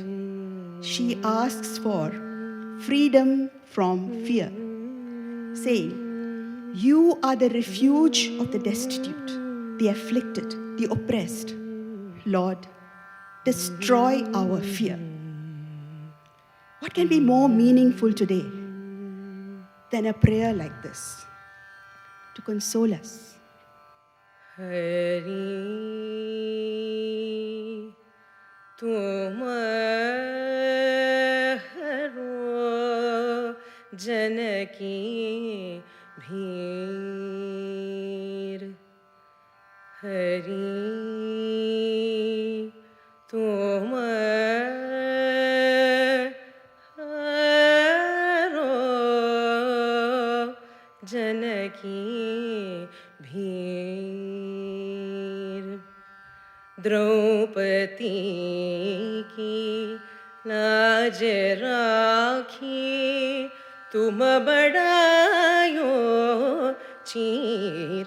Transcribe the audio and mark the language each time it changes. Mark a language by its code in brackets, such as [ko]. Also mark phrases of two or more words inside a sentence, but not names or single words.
[en] She asks for freedom from fear, saying, "You are the refuge of the destitute, the afflicted, the oppressed. Lord, destroy our fear." What can be more meaningful today than a prayer like this to console us? [hi] हरि तुम्हारो जनकी भीर. हरि तुम्हारो जनकी भीर. द्रौपदी की लाज राखी तुम बढ़ायो चीर.